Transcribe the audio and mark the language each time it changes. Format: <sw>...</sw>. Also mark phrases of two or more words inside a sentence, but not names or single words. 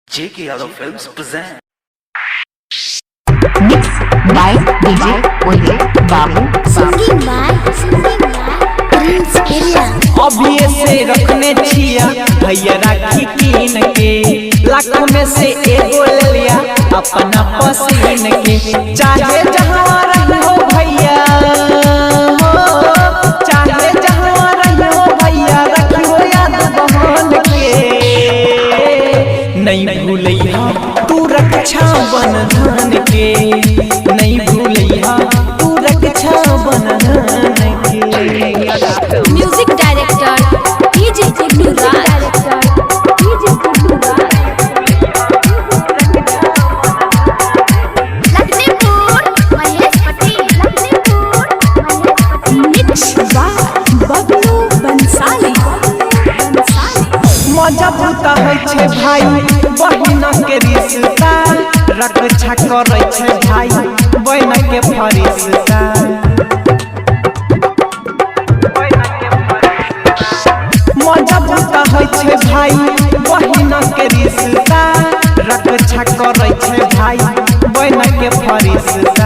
<en>J.K. Yadav Films present. Mixed by DJ Ole Babu. Singing by Prince Area.</en> <anp>अभी से रखने छिया भैया राखी कीन के लाखों में से एगो ले लिया अपना पसीन के। चाहे जहाँ रहो भैया हो, चाहे जहाँ रहो भैया रखी हो याद बहन के। नहीं भूलिया तू रक्षा बंधन के, नहीं भूलिया तू रक्षा बंधन के।</anp> <en>Music director DJ Guddu Raj. Lakshmipur Mahesh Patel. Mix by Bablu Bansali.</en> <anp>मजबूता है छे भाई बहिन के रिश्ता, रक्षा करे छे भाई बहन के फरिश्ता। मजबूता है छे भाई बहिन के रिश्ता, रक्षा करे छे भाई बहन के फरिश्ता।</anp>